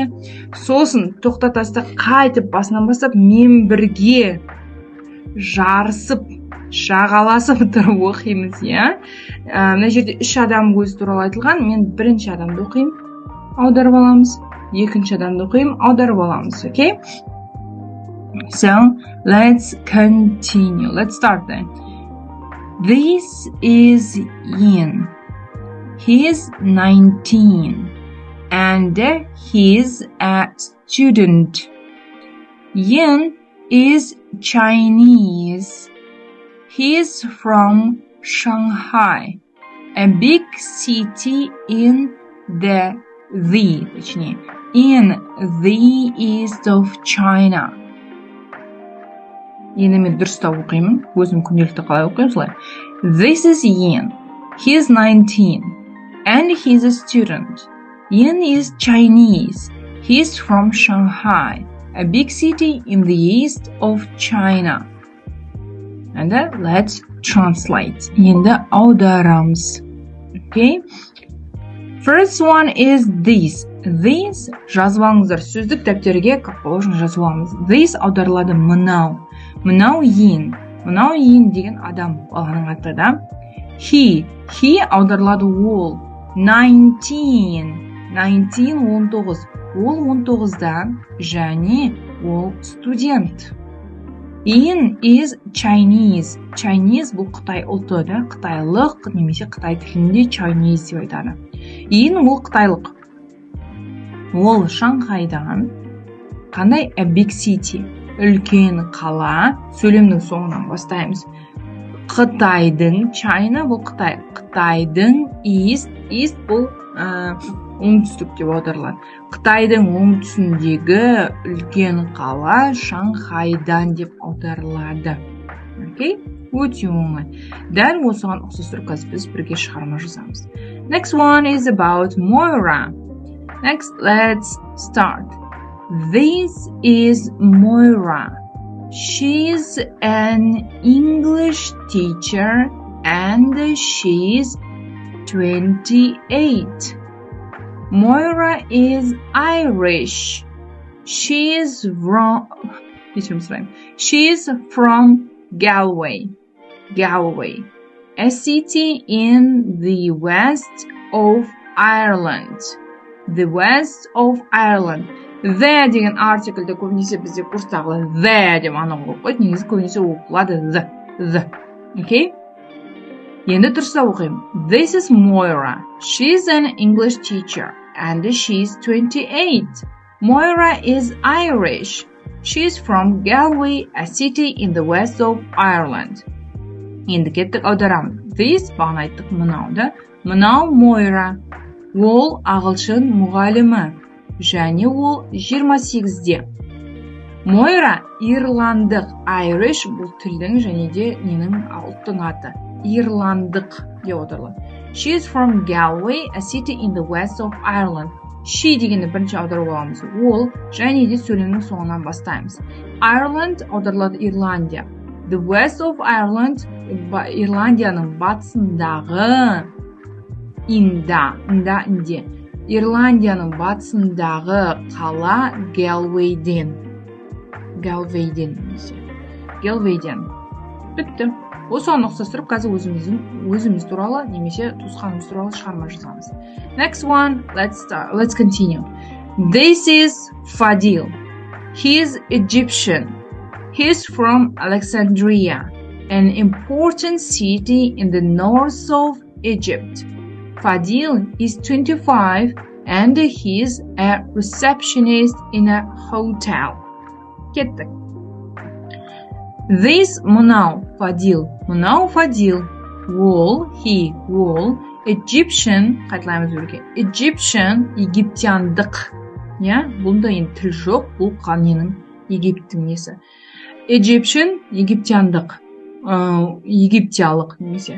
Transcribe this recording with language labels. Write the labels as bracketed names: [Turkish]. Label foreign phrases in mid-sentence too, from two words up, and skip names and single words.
[Kazakh] Сосын тоқтатасыз, қайтып басынан бастап мен бірге жарысып, шағаласып тұрып оқимыз, иә. Мына жерде 3 адам өзі туралы айтылған. Мен бірінші адамды оқимын, аударып аламыз. Екінші адамды оқимын, аударып аламыз, [English] okay? So, let's continue. Let's start then. This is Ian. He is 19 and he's a student. Ian is Chinese. He is from Shanghai, a big city in the east of China. [Kazakh] Енді мен дұрыстап оқимын. Өзім күнделікті қалай оқимын солай. [English] This is Ian. He is 19 and he's a student. Ian is Chinese. He is from Shanghai, a big city in the east of China. And let's translate. [Kazakh] Енді аударамыз. [English] Okay? First one is this. [Kazakh] This жазып алыңыздар. Сөздік дәптерге [Russian] как положено [Kazakh] жазып аламыз. This аударылады мынау. Мынау Ian. Мынау Ian деген адам, баланың аты да. He аударылады ол. 19 19. Ол 19-да және ол студент. [English] Ian is Chinese. [Kazakh] Chinese бұл Қытай ұлты да, қытайлық немесе Қытай тілінде Chinese деп айтады. Ian ол қытайлық. Ол Шанхайдан. Қандай? [English] A big city. [Kazakh] Үлкен қала. Сөйлемнің соңынан бастаймыз. Қытайдың, China бұл Қытай. Қытайдың east бұл оңтүстік деп аударылады. Қытайдың оңтүстігіндегі үлкен қала Шанхайдан деп аударылады. Окей? Өте оңай. Дәл осыған ұқсас қазір біз бірге шығарма жазамыз. [English] Next one is about Moira. Next, let's start. This is Moira. She's an English teacher and she's 28. Moira is Irish. She's from Galway, a city in the west of Ireland. The west of Ireland. [Kazakh] The деген артикльді көбінесе бізде курстағылар the деп анық оқиды. Негізі көбінесе оқылады the. Okay? Енді дұрыстап оқимын. [English] This is Moira. She's an English teacher and she's 28. Moira is Irish. She's from Galway, a city in the west of Ireland. [Kazakh] Енді кеттік аударамыз. This бағана айттық мынауды. Мынау Moira. Ол ағылшын мұғалімі. Және ол 28-де. Moira ирландық. Irish бұл тілдің және де ненің ұлттың аты. Ирландық деп аударылады. [English] She is from Galway, a city in the west of Ireland. [Kazakh] She дегенді бірінші аударып аламыз. Ол және де сөйлемнің соңынан бастаймыз. Ireland аударылады Ирландия. [English] The west of Ireland [Kazakh] Ирландияның батысындағы инде. Ирландияның батысындағы қала Galway'ден. Бітті. Осыған ұқсастырып, қазір өзіміз туралы немесе туысқанымыз туралы шығарма жазамыз. [English] Next one, let's continue. This is Fadil. He is Egyptian. He is from Alexandria, an important city in the north of Egypt. Fadil is 25 and he is a receptionist in a hotel. [Kazakh] Кеттік. This мынау Фадил. ол Egyptian, қайталаймыз бірге. Egyptian, египтяндық. Я, бұнда енді тіл жоқ, бұл ненің Египтің несі. Egyptian, египтяндық, египтиялық немесе.